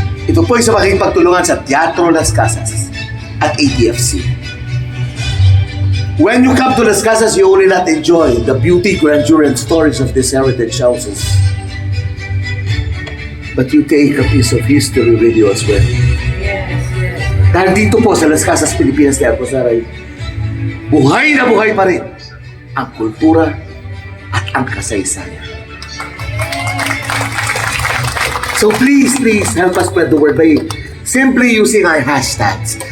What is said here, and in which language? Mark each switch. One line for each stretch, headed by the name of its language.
Filipino: Ito po ay sa maging pagtulungan sa Teatro Las Casas at ATFC.
English: When you come to Las Casas, you only not enjoy the beauty, grandeur, and stories of these heritage houses, but you take a piece of history with you as well.
Filipino: Dahil dito po sa Las Casas Filipinas de Agusan ay buhay na buhay pa rin ang kultura at ang kasaysayan.
English: So please help us spread the word by simply using our hashtags.